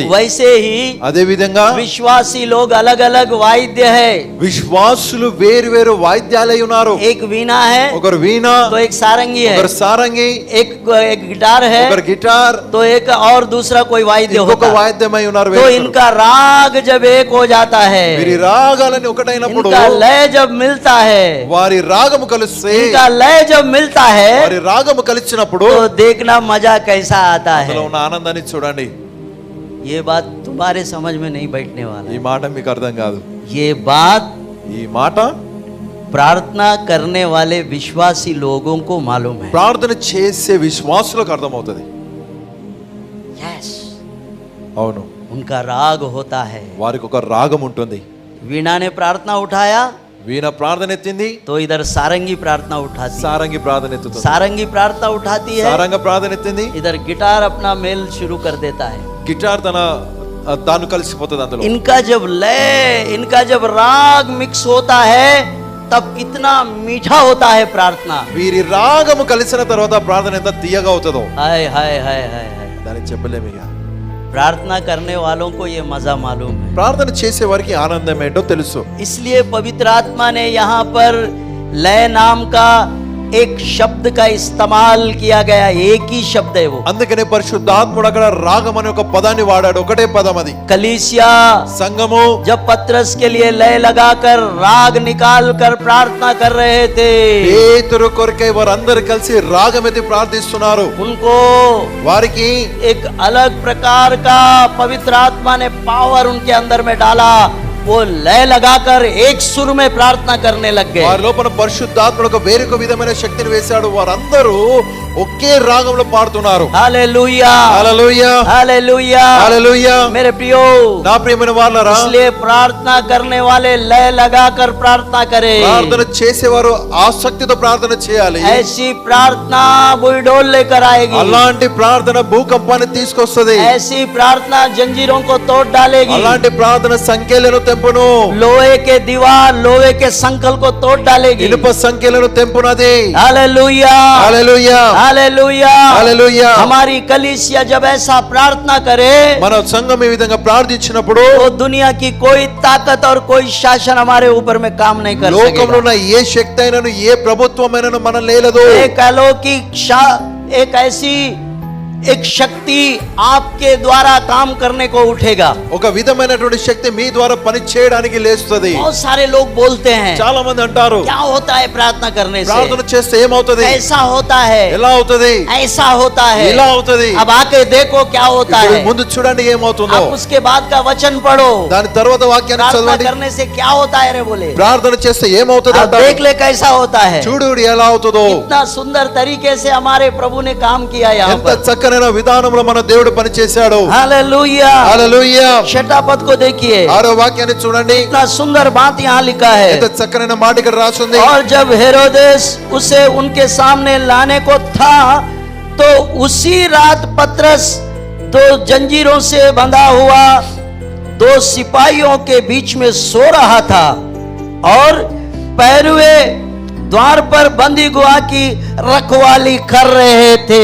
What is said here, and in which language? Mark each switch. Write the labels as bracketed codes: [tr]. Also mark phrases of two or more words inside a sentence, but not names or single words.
[hi] वैसे ही [te] అదే విధంగా [hi] विश्वासी लोग अलग अलग वाद्य है. [te] విశ్వాసులు వేరు వేరు వాయిద్యాలై ఉన్నారు. [hi] एक वीणा है [te] ఒకరు వీణ, [hi] तो एक सारंगी है, [te] ఒకరు సారంగి, [hi] एक गिटार है, [te] ఒకరు గిటార్, [hi] तो एक और दूसरा कोई वाद्य [te] ఇంకొక [hi] होता है. [te] వాయిద్యమై ఉన్నారు. [hi] तो इनका राग जब एक हो जाता है, [te] వీరి రాగాలని ఒకటైనప్పుడు, [hi] इनका लय जब मिलता है, [te] వారి రాగము కలిస్తే, [hi] इनका लय जब मिलता है, [te] వారి రాగము కలిసినప్పుడు [hi] तो देखना मजा कैसा आता [te] అందులో [hi] है. [te] ఉన్న ఆనందాన్ని చూడండి. [hi] ये बात तुम्हारे समझ में नहीं बैठने वाला. [te] ఈ మాట మీకు అర్థం కాదు. [hi] ये बात [te] ఈ మాట [hi] प्रार्थना करने वाले विश्वासी लोगों को मालूम है. [te] ప్రార్థన చేసే విశ్వాసులకు అర్థమవుతుంది. [hi] यस. [te] అవును. [hi] उनका राग होता है. [te] వారికి ఒక రాగం ఉంటుంది. [hi] वीणा ने प्रार्थना उठाया [te] వీణ ప్రార్థన ఎత్తింది, [hi] तो इधर सारंगी प्रार्थना उठाती है. [te] సారంగి ప్రార్థన ఎత్తుతుంది. [hi] सारंगी प्रार्थना उठाती है, [te] సారంగ ప్రార్థన ఎత్తింది, [hi] इधर गिटार अपना मेल शुरू कर देता है. [te] గిటార్ తాను కలిసిపోతుంది అందులో. [hi] इनका जब राग मिक्स होता है तब इतना मीठा होता है प्रार्थना. [te] వీరి రాగము కలిసిన తర్వాత ప్రార్థన ఎంత తీయగా అవుతుందో [hi] हाय हाय हाय हाय हाय. [te] దాన్ని చెప్పలేము. ఇక [hi] प्रार्थना करने वालों को ये मजा मालूम है. [te] ప్రార్థన చేసే వారికి ఆనందం ఏంటో తెలుసు. [hi] इसलिए पवित्र आत्मा ने यहाँ पर लय नाम का एक शब्द का इस्तेमाल किया गया. एक ही शब्द है वो. [te] అందుకనే పరిశుద్ధాత్ముడు అక్కడ రాగం అనే ఒక పదాన్ని వాడాడు. ఒకటే పదం అది. [hi] कलीसिया [te] సంఘము [hi] जब पत्रस के लिए लय लगाकर राग निकाल कर प्रार्थना कर रहे थे, [te] పేతురు కొరకై వారందరూ కలిసి రాగమెత్తి ప్రార్థిస్తున్నారు. [hi] उनको [te] వారికి [hi] एक अलग प्रकार का पवित्र आत्मा ने पावर उनके अंदर में डाला. वो लय लगाकर एक सुर में प्रार्थना करने लग गए। [te] వారి లోపల పరిశుద్ధాత్ముడు ఒక వేరొక విధమైన శక్తిని వేశాడు. వారందరూ ఒకే రాగంలో పాడుతున్నారు. [hi] हालेलुया [te] హల్లెలూయా [hi] हालेलुया [te] హల్లెలూయా. [hi] मेरे प्रियो, [te] నా ప్రియమైన వాళ్ళారా, [hi] इसलिए प्रार्थना करने वाले लय लगाकर प्रार्थना करें। [te] ప్రార్థన చేసేవారు ఆసక్తితో ప్రార్థన చేయాలి. [hi] ऐसी प्रार्थना बुलडोल लेकर आएगी। [te] అలాంటి ప్రార్థన భూకంపాన్ని తీసుకొస్తది. [hi] ऐसी प्रार्थना जंजीरों को तोड़ डालेगी। [te] అలాంటి ప్రార్థన సంఖ్యలను తెంపును. [hi] लोहे के दीवार, लोहे के संकल को तोड़ डालेगी। [te] ఇనుప సంఖ్యలను తెంపునది. [hi] हालेलुया [te] హల్లెలూయా [hi] हालेलुया [te] హల్లెలూయా. [hi] हमारी कलीसिया जब ऐसा प्रार्थना करे [te] మన సంఘం ఈ విధంగా ప్రార్థించినప్పుడు [hi] तो दुनिया की कोई ताकत और कोई शासन हमारे ऊपर में काम नहीं कर [te] లోకంలో [hi] सकेगा। [te] ఉన్న ఏ శక్తి అయినను ఏ ప్రభుత్వమైనను మనం లేలదు. [hi] एक अलौकिक एक ऐसी एक शक्ति आपके द्वारा काम करने को उठेगा। [te] ఒక విధమైనటువంటి శక్తి మీ ద్వారా పని చేయడానికి లేస్తుంది. [hi] बहुत सारे लोग बोलते हैं [te] చాలా మంది అంటారు, [hi] क्या होता है प्रार्थना करने से, [te] ప్రార్థన చేస్తే ఏమవుతది, [hi] ऐसा होता है, [te] ఎలా అవుతది, [hi] ऐसा होता है। [te] ఇలా అవుతది. [hi] अब आके देखो क्या होता [te] ఇప్పుడు [hi] है। [te] ముందు చూడండి ఏమవుతుందో. [hi] अब उसके बाद का वचन पढ़ो। [te] దాని తర్వాత వాక్యాన్ని [hi] प्रार्थना [te] చదవండి. [hi] करने से क्या होता है रे बोले, [te] ప్రార్థన చేస్తే ఏమవుతుంది [hi] अब [te] అంటారు. [hi] देख ले कैसा होता है। [te] చూడు ఎలా అవుతుందో. [hi] इतना सुंदर तरीके से हमारे प्रभु ने काम किया यहाँ [te] ఎంత [hi] पर। [te] చక్కనైన విధానంలో మన దేవుడు పని చేశాడు. [hi] हालेलुया [te] హల్లెలూయా. [hi] छठा पद को देखिए, [te] ఆరో వాక్యాన్ని చూడండి. [hi] इतना सुंदर बात यहाँ लिखा है। [te] ఎంత చక్కనైన మాట ఇక్కడ రాసి ఉంది. [hi] और जब हेरोदेस उसे उनके सामने लाने को था तो उसी रात पतरस दो जंजीरों से बंधा हुआ दो सिपाहियों के बीच में सो रहा था और पैरुए द्वार पर बंदी गुआ की रखवाली कर रहे थे।